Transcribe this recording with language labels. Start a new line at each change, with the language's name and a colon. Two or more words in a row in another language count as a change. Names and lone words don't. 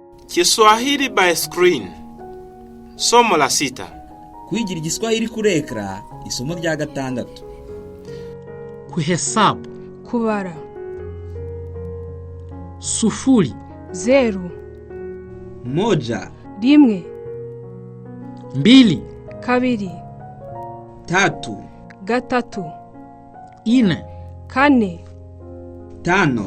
Swahili: Kiswahili
English: by screen.
Swahili: Somo la 6.
Rundi: Kwigira igiswahili kuri ekra, isomo rya 6.
Swahili: Kuhesabu.
Rundi: Kubara.
Swahili: Sufuri.
Rundi: 0.
Swahili: Moja.
Rundi: 1.
Swahili: 2.
Rundi: 2.
Swahili: 3.
Rundi: 3.
Swahili: 4.
Rundi: 4.
Swahili: 5.